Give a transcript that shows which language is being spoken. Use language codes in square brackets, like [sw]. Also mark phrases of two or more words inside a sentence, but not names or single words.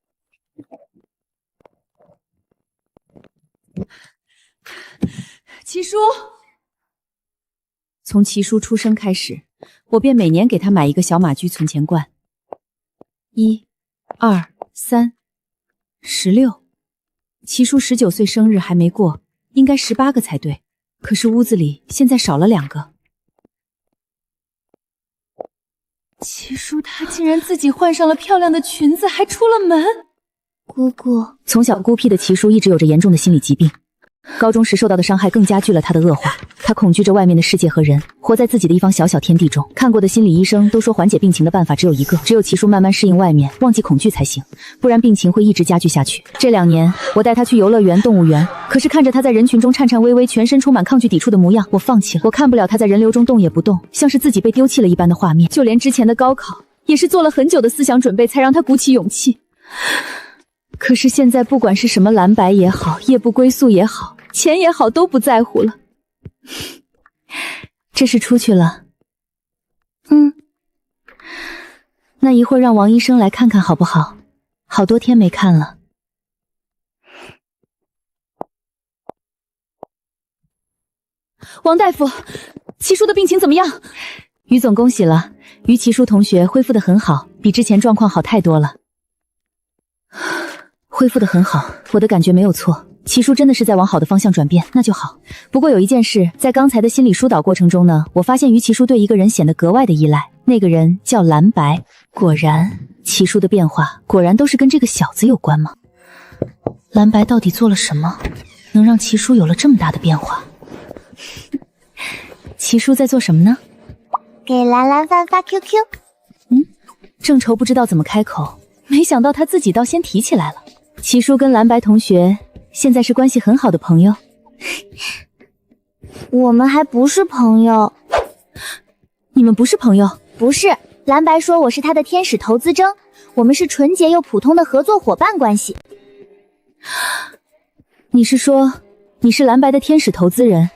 [zh] 齊叔，從齊叔出生開始，我便每年給他買一個小馬驹存錢罐。1、2、3、16。齊叔19歲生日還沒過，應該18個才對。可是屋子裡現在少了2個。齊叔他竟然自己換上了漂亮的裙子，還出了門。姑姑，從小孤僻的齊叔一直有着嚴重的心理疾病。高中時受到的傷害更加劇了他的惡化，他恐懼着外面的世界和人，活在自己的一方小小天地中。看過的心理醫生都說緩解病情的辦法只有一個，只有齊叔慢慢適應外面，忘記恐懼才行，不然病情會一直加劇下去。這2年，我帶他去遊樂園、動物園，可是看着他在人群中顫顫巍巍，全身充滿抗拒抵觸的模樣，我放棄了。我看不了他在人流中動也不動，像是自己被丟棄了一般的畫面。就連之前的高考，也是做了很久的思想準備，才讓他鼓起勇氣。可是現在不管是什麼藍白也好，夜不歸宿也好，錢也好，都不在乎了。這是出去了。那一會兒讓王醫生來看看好不好？好多天沒看了。王大夫，齊叔的病情怎麼樣？於總恭喜了，於齊叔同學恢復得很好，比之前狀況好太多了。恢復得很好，我的感覺沒有錯，齊叔真的是在往好的方向轉變，那就好。不過有一件事，在剛才的心理疏導過程中呢，我發現於齊叔對一個人顯得格外的依賴，那個人叫藍白。果然，齊叔的變化果然都是跟這個小子有關嗎？藍白到底做了什麼，能讓齊叔有了這麼大的變化？齊叔在做什麼呢？給藍藍飯發 QQ。正愁不知道怎麼開口，沒想到他自己倒先提起來了。齊叔跟藍白同學現在是關係很好的朋友。我們還不是朋友。你們不是朋友？不是，藍白說我是他的天使投資征，我們是純潔又普通的合作夥伴關係。你是說你是藍白的天使投資人？